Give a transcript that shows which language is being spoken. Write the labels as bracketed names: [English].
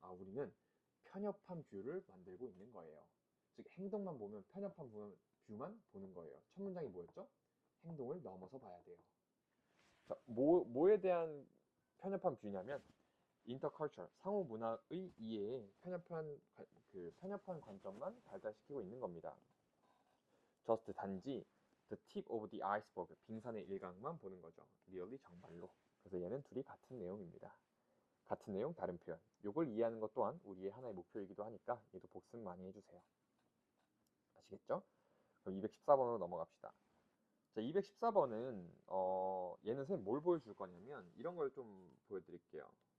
[Korean] 우리는 편협한 뷰를 만들고 있는 거예요. 즉, 행동만 보면 편협한 뷰만 보는 거예요. 첫 문장이 뭐였죠? 행동을 넘어서 봐야 돼요. 자, 뭐에 대한 편협한 뷰냐면 interculture, 상호 문화의 이해에 편협한 관점만 발달시키고 있는 겁니다. [English] just [Korean] 단지 [English] the tip of the iceberg, [Korean] 빙산의 일각만 보는 거죠. [English] really [Korean] 정말로. 그래서 얘는 둘이 같은 내용입니다. 같은 내용 다른 표현. 요걸 이해하는 것 또한 우리의 하나의 목표이기도 하니까 얘도 복습 많이 해주세요. 아시겠죠? 그럼 214번으로 넘어갑시다. 자, 214번은 얘는 선생님 뭘 보여줄 거냐면 이런 걸 좀 보여드릴게요.